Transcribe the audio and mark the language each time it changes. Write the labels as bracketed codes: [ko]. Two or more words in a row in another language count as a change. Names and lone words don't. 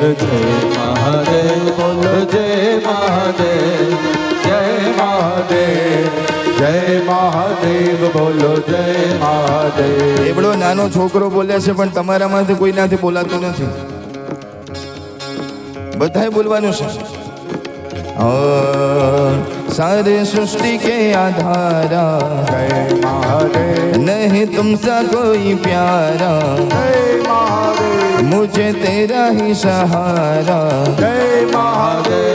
[gu] જય મહાદેવ બોલો, જય મહાદેવ, જય મહાદેવ, જય મહાદેવ બોલો, જય મહાદેવ. એવડો નાનો છોકરો બોલે છે પણ તમારામાંથી કોઈનાથી બોલાતું નથી. બધાએ બોલવાનું છે. [hi] सारे सृष्टि के आधारा, जय महादेव, नहीं तुमसा कोई प्यारा, जय महादेव, मुझे तेरा ही सहारा, जय महादेव,